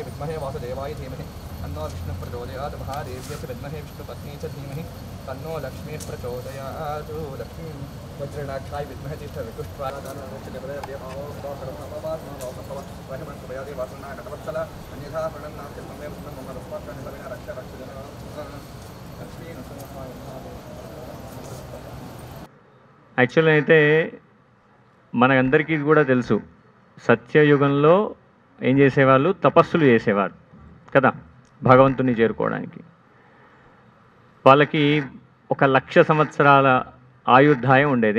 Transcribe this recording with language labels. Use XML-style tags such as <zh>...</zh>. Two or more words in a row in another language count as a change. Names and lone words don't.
<sa>विद्महे वासुदेवाय धीमहि तन्नो विष्णुः प्रचोदयात् महादेव्यै विद्महे विष्णुपत्नी च धीमहि तन्नो लक्ष्मीः प्रचोदयात् लक्ष्मी वज्रनाक्षाय विद्महे तिष्ठवितुष्ट्वाय अन्यथा प्रणन्नास्ति ममे मम रक्षजन लक्ष्मी</sa> <te>యాక్చువల్గా అయితే మనందరికీ కూడా తెలుసు, సత్యయుగంలో ఏం చేసేవాళ్ళు? తపస్సులు చేసేవారు కదా భగవంతుని చేరుకోవడానికి. వాళ్ళకి 1,00,000 సంవత్సరాల ఆయుర్దాయం ఉండేది.</te>